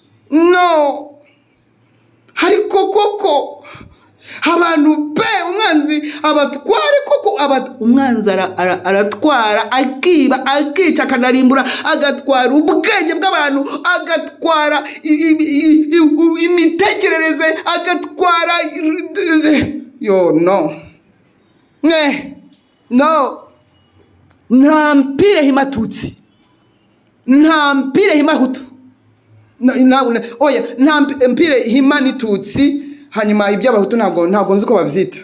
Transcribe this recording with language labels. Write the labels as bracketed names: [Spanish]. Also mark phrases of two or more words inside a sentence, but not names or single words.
[Kinyarwanda] No. Ariko koko, abantu pe, umwanzi abatware koko, aba-, umwanzi ara-, ara-, aratwara, akiba, akica, akanarimbura, agatwara ubwenge bw'abantu, agatwara i-, i-, i-, i-, u-, imitekerereze, agatwara i-, yo, no. Ne, no. Nta mpire himatutsi. Nta mpire himahutu. Na, na, na, oya, nta mp-, mpire hima n'itutsi, hanyuma iby'abahutu ntabwo, ntabwo nzi uko babyita.